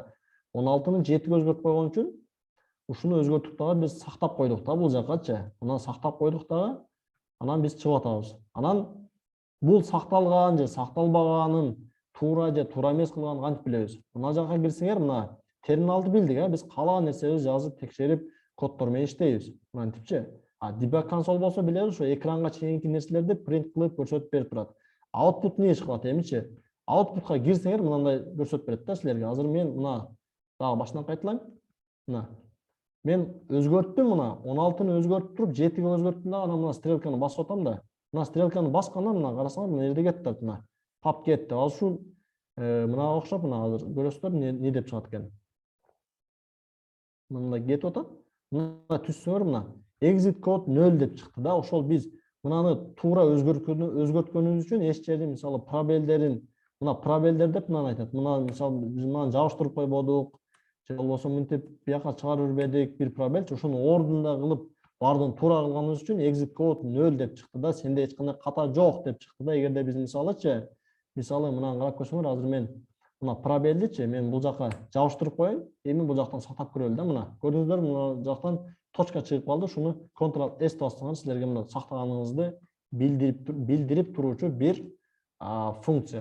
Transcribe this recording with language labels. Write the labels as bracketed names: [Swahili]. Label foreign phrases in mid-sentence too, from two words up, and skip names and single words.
[Kyrgyz] 16-ны 7-ге өзгөртүп койгон үчүн ушуну өзгөртүп дагы биз сактап койдук да бул жакачы. Мына сактап койдук дагы. Анан биз чыгып атабыз. Анан бул сакталган же сакталбаганын туура же туура эмес кылганын кантип билебиз? Мына жакка кирсеңер, мына терминалды билдик, биз каалаган нерсебизди жазып, текшерип, коддор менен иштейбиз. Мынтипчи. [English] Debug console [Kyrgyz] болсо билебиз, ошо экранга чейинки нерселерди принт кылып көрсөтүп берип турат. Output эмне кылат эмичи? Outputка кирсеңер, мындай көрсөтүп берет да силерге. Азыр мен мына дагы башынан кайталайм. Мына мен өзгөрттүм, мына 16-ны өзгөртүп туруп 7-ге өзгөрттүм да, анан мына стрелканы басып атам да. Мына стрелканы баскандан мына карасаңар, мына жерде кетти мына. Pub кетти. Азыр ушул мына окшоп, мына азыр көрөсүздөр не деп чыгат экен. Мында кетип атат. Мына түссөңөр, мына [English] exit code 0 [Kyrgyz] деп чыкты да. Ошол биз мынаны туура өзгөрткөнүбүз үчүн эч жерде мисалы пробелдерин, мына пробелдер деп мынаны айтат. Мына мисалы биз мынаны жабыштырып койбодук. Же болбосо мынтип бияка чыгарып бербедик бир пробелчи, ошону ордунда кылып бардын туура кылганыбыз үчүн [English] exit code 0 [Kyrgyz] деп чыкты да, сенде эч кандай ката жок деп чыкты да. Эгерде биз мисалы мынаны карап көрсөңөр, азыр мен мына пробелдичи мен бул жака жабыштырып коеюн, эми бул жактан сактап көрөлү да. Мына көрдүңүздөр, мына жактан точка чыгып калды. Ушуну Ctrl+S бассаңар силерге мына сактаганыңызды билдирип туруучу бир функция.